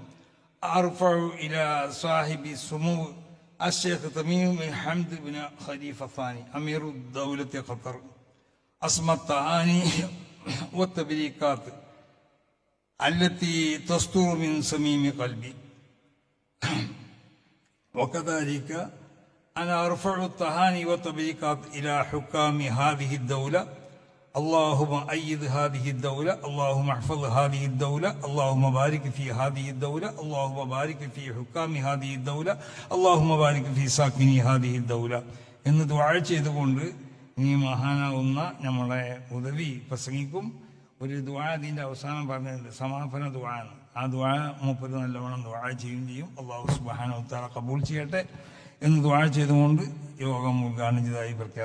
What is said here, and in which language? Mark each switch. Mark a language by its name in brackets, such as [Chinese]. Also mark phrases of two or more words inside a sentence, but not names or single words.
[Arabic] أرفع إلى صاحب السمو الشيخ تميم بن حمد بن خليفة الثاني أمير دولة قطر التهاني والتبريكات التي تصدر من صميم قلبي وكذلك أنا أرفع التهاني والتبريكات إلى حكام هذه الدولة. اللهم أيد هذه الدولة، اللهم احفظ هذه الدولة، اللهم بارك في هذه الدولة، اللهم بارك في حكام هذه الدولة، اللهم بارك في ساكني هذه الدولة [Malayalam] എന്ന് ദുആ ചെയ്തുകൊണ്ട് ഈ മഹാനാവുന്ന നമ്മളെ ഉദവി പ്രസംഗിക്കും. ഒരു ദുആ അതിൻ്റെ അവസാനം പറഞ്ഞിട്ടുണ്ട്, സമാപന ദുആ ആണ്. ആ ദുആ മൂപ്പര് നല്ലവണ്ണം ദുആ ചെയ്യും. [Arabic] الله سبحانه وتعالى [Malayalam] ഖബൂൽ ചെയ്യട്ടെ എന്ന് ദുആ ചെയ്തുകൊണ്ട് യോഗം ഉദ്ഘാടനം ചെയ്തതായി പ്രഖ്യാപിക്കുന്നു.